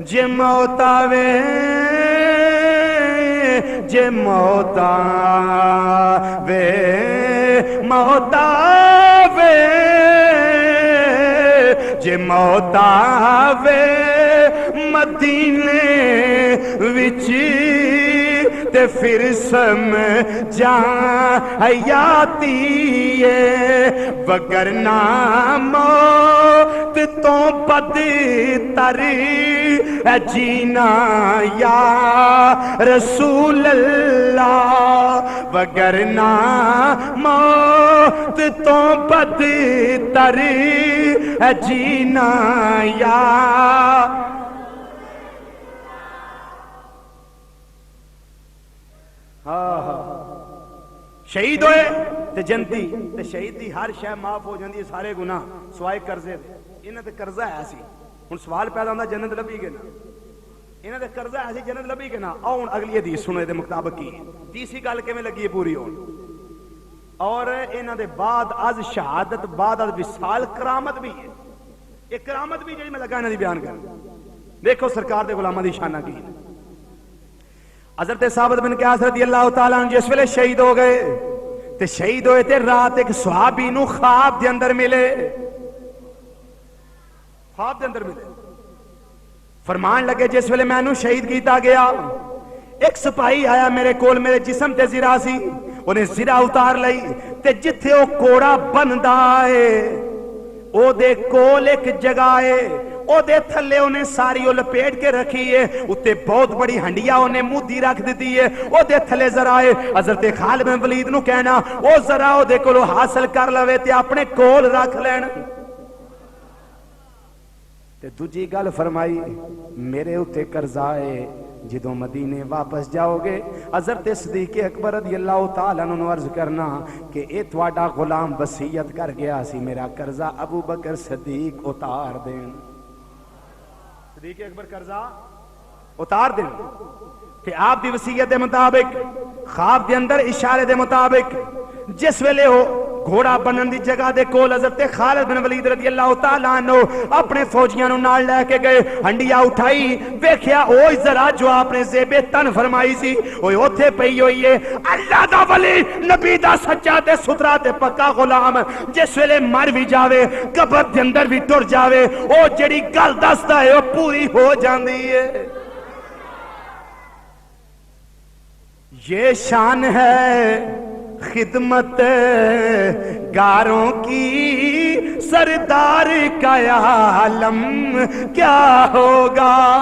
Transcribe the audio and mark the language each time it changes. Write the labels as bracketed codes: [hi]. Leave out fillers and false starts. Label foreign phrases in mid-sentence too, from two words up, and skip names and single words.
[pa] موت آوے جے موت آوے موت آوے جے موت آوے مدینے وچ تے پھر سمجھا حیاتی ہے وگرنہ موت تو بدتر ہے جینا [ar] یا رسول اللہ [pa] وگرنہ موت تو بدتر ہے جینا یا شہید ہوئے تے جنتی تے شہید دی ہر شے معاف ہو جاندی ہے سارے گناہ سوائے قرضے دے انہاں تے قرضہ ہے سی ہن سوال پیدا ہوندا جنت لبھی کہ نہ انہاں تے قرضہ ہے سی جنت لبھی کہ نہ آؤ ہن اگلی حدیث سنو دے مطابق کی تیسری گل کیویں لگی ہے پوری ہون اور انہاں دے بعد از شہادت بعد از وصال کرامت بھی ہے ایک کرامت بھی جڑی میں لگا انہاں دی بیان کر دیکھو سرکار دے غلاماں دی شاناں کی حضرت ثابت بن قیس [ar] رضی اللہ تعالیٰ عنہ [pa] جس ویلے شہید ہو گئے تے شہید ہوئے تے رات ایک صحابی نو خواب دے اندر ملے خواب دے اندر ملے فرمان لگے جس ویلے میں نو شہید کیتا گیا ایک سپاہی آیا میرے کول میرے جسم تے زرا سی انہیں زرا اتار لئی تے جتھے او کوڑا بندا ہے او دے کول ایک جگہ ہے او دے تھلے انہیں ساری او لپیٹ کے رکھی ہے اتے بہت بڑی ہنڈیا انہیں مودی رکھ دیتی ہے او دے تھلے ذرا ہے حضرت خالد بن ولید نو کہنا او ذرا او دے کولو حاصل کر لوے تے اپنے کول رکھ لین تے دوجی گل فرمائی میرے اتے قرضہ ہے جدوں مدینے واپس جاؤ گے حضرت صدیق اکبر [ar] رضی اللہ تعالیٰ عنہ [pa] عرض کرنا کہ اے تواڈا غلام وصیت کر گیا سی میرا قرضہ ابو بکر صدیق اتار دین صدیق اکبر قرضہ اتار دین کہ آپ دی وصیت دے مطابق خواب دے اندر اشارے دے مطابق جس ویلے ہو گھوڑا بنن دی جگہ دے کول حضرت خالد بن ولید [ar] رضی اللہ تعالیٰ عنہ [pa] اپنے فوجیاں نو نال لے کے گئے ہنڈیا اٹھائی ویکھیا اوہ ذرا جو آپ نے زیب تن فرمائی سی اوہ اوتھے پئی ہوئی ہے اللہ دا ولی نبی دا سچا تے ستھرا تے پکا غلام جس ویلے مر بھی جاوے قبر دے اندر بھی ٹر جاوے او جڑی گل دسدا ہے او پوری ہو جاندی ہے [ur] یہ شان ہے خدمت گاروں کی سردار کا عالم کیا ہوگا